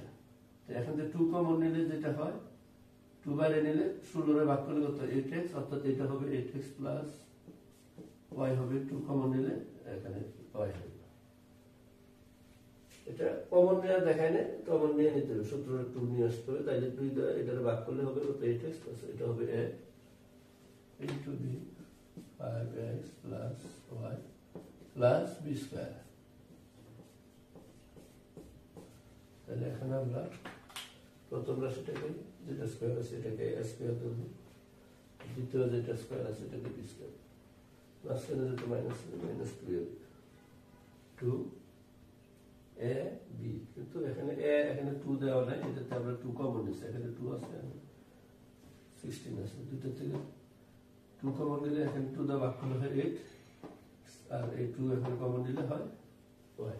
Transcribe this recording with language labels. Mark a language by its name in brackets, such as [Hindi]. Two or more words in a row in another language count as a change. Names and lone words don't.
[Bangla] তো এখন যে 2 কমন নিলে যেটা হয়, 2 বাইরে নিলে 16 ভাগ করলে কত 8x, অর্থাৎ এটা হবে 8x প্লাস y হবে 2 কমন নিলে এখানে y হবে। এটা কমন নেওয়া দেখায় না, কমন নিয়ে নিতে হবে, সূত্র 2 নিয়ে আসতে হবে। তাইলে 2 দ্বারা এটা ভাগ করলে হবে কত 8x প্লাস এটা হবে [English] a into b 5x plus y plus b [Bangla] স্কয়ার। তাহলে এখন আমরা প্রথম রাশিটাকে যেটা স্কয়ার আছে এটাকে a স্কয়ার ধরব, দ্বিতীয় যেটা স্কয়ার আছে এটাকে b স্কয়ার, মাঝখানে যেটা মাইনাস আছে মাইনাস 2 a b, কিন্তু এখানে a এখানে 2 দেওয়া নাই, এটাতে আমরা 2 কমন নিচ্ছি, এখানে 2 আছে 16 আছে, দুটো থেকে 2 কমন নিলে এখানে 2 দা ভাগ করলে হয় 8, আর এই 2 এখানে কমন নিলে হয় y।